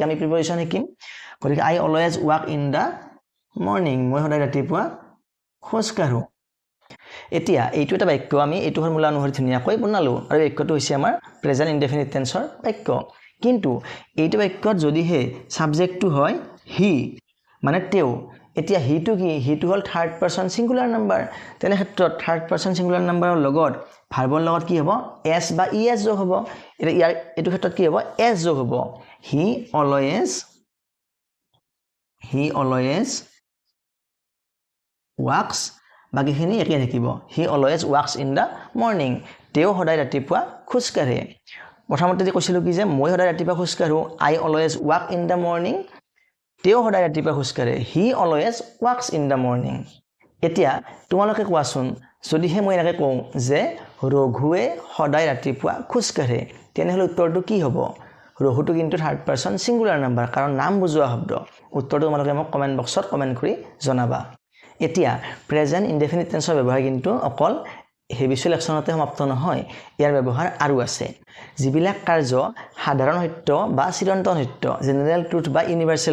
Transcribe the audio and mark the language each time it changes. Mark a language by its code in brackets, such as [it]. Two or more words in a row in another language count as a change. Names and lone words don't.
[as] আমি প্ৰিপজিশন শিকিম গতিকে [en] I always walk in the morning [as] মই সদায় ৰাতিপুৱা খোজ কাঢ়ো এতিয়া এইটো এটা বাক্য আমি এইটো ফৰ্মুলা অনুসৰি ধুনিয়াকৈ বনালো আৰু বাক্যটো হৈছে আমাৰ [en] present indefinite [as] টেন্সৰ বাক্য কিন্তু এইটো বাক্যত যদি হে সাবজেক্টটো হয় হি মানে তেও এতিয়া হিটো কি হিটো হল [en] third person singular number [as] তেনে ক্ষেত্ৰত [en] third person singular [as] নাম্বাৰৰ লগত ভাৰ্বৰ লগত কি হ'ব এস বা ইএস যোগ হ'ব এটা ইয়াৰ এটো ক্ষেত্ৰত কি হ'ব এস যোগ হ'ব হি [en] always walks [as] বাকিখিনি একে থাকিব [en] he always walks in the morning [as] তেও সদায় ৰাতিপুৱা খোজ কাঢ়ে প্ৰথমতে যে কৈছিলো কি যে মই সদায় ৰাতিপুৱা খোজ কাঢ়ো [en] I always walk in the morning [as] তেও সদায় ৰাতিপুৱা খোজ কাঢ়ে হি [en] always walks in the morning [as] এতিয়া তোমালোকে কোৱাচোন যদিহে মই এনেকৈ কওঁ যে ৰঘুৱে সদায় ৰাতিপুৱা খোজ কাঢ়ে তেনেহলে উত্তৰটো কি হ'ব ৰঘুটো কিন্তু [en] third person singular number [as] কাৰণ নাম বুজোৱা শব্দ উত্তৰটো তোমালোকে মোক [en] comment boxত [as] কমেন্ট কৰি জনাবা এতিয়া [en] present indefinite [as] টেন্সৰ ব্যৱহাৰ কিন্তু অকল [en] habitual actionতে [as] সমাপ্ত নহয় ইয়াৰ ব্যৱহাৰ আৰু আছে যিবিলাক কাৰ্য সাধাৰণ সত্য বা চিৰন্তন সত্য [en] general truth [as] বা ইউনিভাৰ্সেল